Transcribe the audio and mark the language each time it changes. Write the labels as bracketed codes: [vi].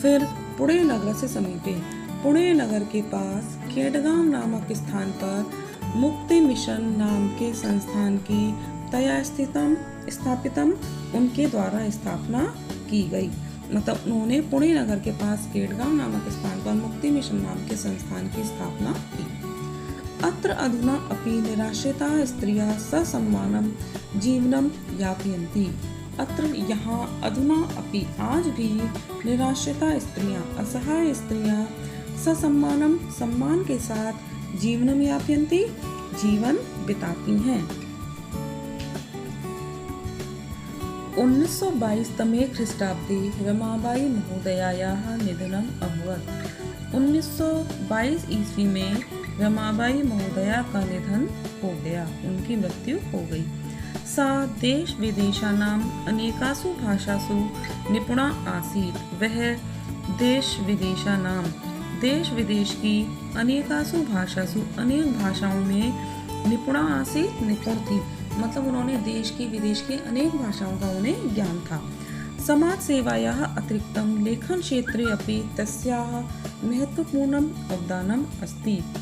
[hi] फिर पुणे नगर से समीपे, पुणे नगर के पास केडगांव नामक स्थान पर मुक्ति मिशन नाम के संस्थान की [sa] तया स्थापितम [hi] उनके द्वारा स्थापना की गई। मतलब उन्होंने पुणे नगर के पास केडगांव नामक स्थान पर मुक्ति मिशन नाम के संस्थान की स्थापना की। [sa] अत्र अधुना अपि निराश्रिता स्त्रियः ससम्मानं जीवनं यापयन्ति। [hi] अत्र यहाँ [sa] अधुना अपि [hi] आज भी निराश्रिता स्त्रियां, असहाय स्त्रियां ससम्मानम सम्मान के साथ [sa] जीवनम यापयन्ति [hi] जीवन बिताती हैं। [sa] 1922 तमे ख्रीष्टाब्दे रमाबाई महोदयायाः निधनम् अभवत्। [hi] 1922 ईस्वी में रमाबाई महोदया का निधन हो गया, उनकी मृत्यु हो गई। [sa] सा देश विदेशानां अनेकासु भाषासु निपुणा आसीत्। [hi] वह देश विदेशानाम, देश विदेश की [sa] अनेकासु भाषासु, [hi] अनेक भाषाओं में [sa] निपुणा आसीत्, [hi] निपुण थी, मतलब उन्होंने देश की विदेश की अनेक भाषाओं का उन्हें ज्ञान था। [sa] समाज सेवायाः अतिरिक्तं लेखन क्षेत्रे अपि तस्याः महत्वपूर्णम् अवदानम् अस्ति।